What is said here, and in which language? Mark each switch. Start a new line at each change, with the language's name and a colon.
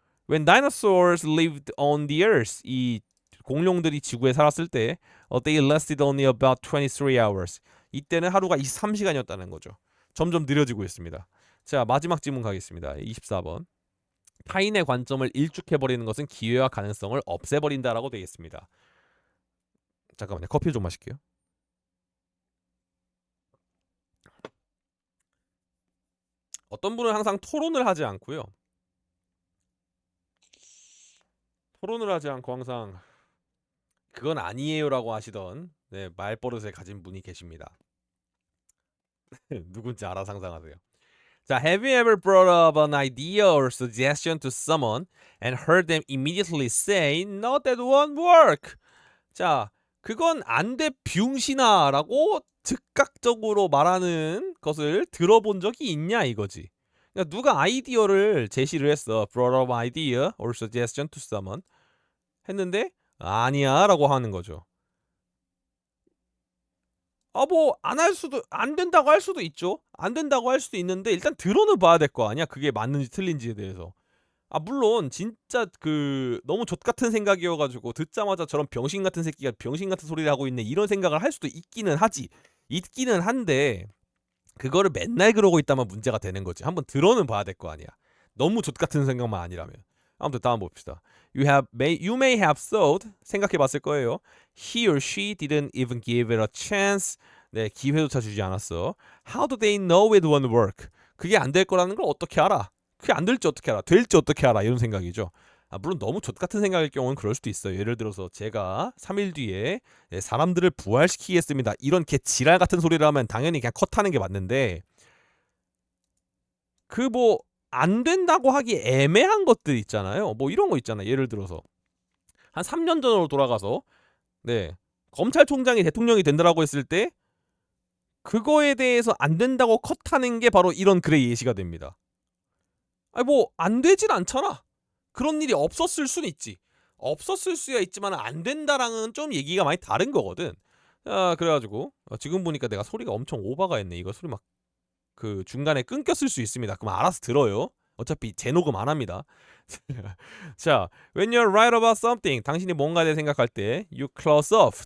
English: When dinosaurs lived on the earth,
Korean: 이 공룡들이 지구에 살았을 때
English: they lasted only about 23 hours.
Korean: 이때는 하루가 23시간이었다는 거죠. 점점 느려지고 있습니다. 자, 마지막 질문 가겠습니다. 24번. 타인의 관점을 일축해버리는 것은 기회와 가능성을 없애버린다라고 되겠습니다. 잠깐만요. 커피 좀 마실게요. 어떤 분은 항상 토론을 하지 않고요. 토론을 하지 않고 항상 그건 아니에요라고 하시던 네, 말버릇을 가진 분이 계십니다. 누군지 알아 상상하세요.
English: 자, have you ever brought up an idea or suggestion to someone and heard them immediately say, "No, that won't work"?
Korean: 자, 그건 안 돼 병신아라고 즉각적으로 말하는 것을 들어본 적이 있냐 이거지. 그러니까 누가 아이디어를 제시를 했어.
English: brought up idea or suggestion to someone
Korean: 했는데 아니야라고 하는 거죠. 뭐 안 된다고 할 수도 있죠. 안 된다고 할 수도 있는데 일단 들어는 봐야 될 거 아니야. 그게 맞는지 틀린지에 대해서. 물론 진짜 그 너무 족같은 생각이어가지고 듣자마자 저런 병신 같은 새끼가 병신 같은 소리를 하고 있네 이런 생각을 할 수도 있기는 한데 그거를 맨날 그러고 있다면 문제가 되는 거지. 한번 들어는 봐야 될 거 아니야. 너무 족같은 생각만 아니라면. 아무튼 다음 봅시다.
English: You may have thought
Korean: 생각해봤을 거예요.
English: He or she didn't even give it a chance.
Korean: 네, 기회조차 주지 않았어.
English: How do they know it won't work?
Korean: 그게 안 될 거라는 걸 어떻게 알아? 그게 안 될지 어떻게 알아? 될지 어떻게 알아? 이런 생각이죠. 물론 너무 족같은 생각일 경우는 그럴 수도 있어요. 예를 들어서 제가 3일 뒤에 사람들을 부활시키겠습니다. 이런 개 지랄 같은 소리를 하면 당연히 그냥 컷하는 게 맞는데 그 뭐 안 된다고 하기 애매한 것들 있잖아요. 뭐 이런 거 있잖아요. 예를 들어서 한 3년 전으로 돌아가서 네, 검찰총장이 대통령이 된다라고 했을 때 그거에 대해서 안 된다고 컷하는 게 바로 이런 글의 예시가 됩니다. 뭐 안 되진 않잖아. 그런 일이 없었을 수는 있지. 없었을 수야 있지만 안 된다랑은 좀 얘기가 많이 다른 거거든. 그래가지고 지금 보니까 내가 소리가 엄청 오버가 했네. 이거 소리 막 그 중간에 끊겼을 수 있습니다. 그럼 알아서 들어요. 어차피 재녹음 안 합니다.
English: 자, when you're right about something,
Korean: 당신이 뭔가에 대해 생각할 때
English: you close off.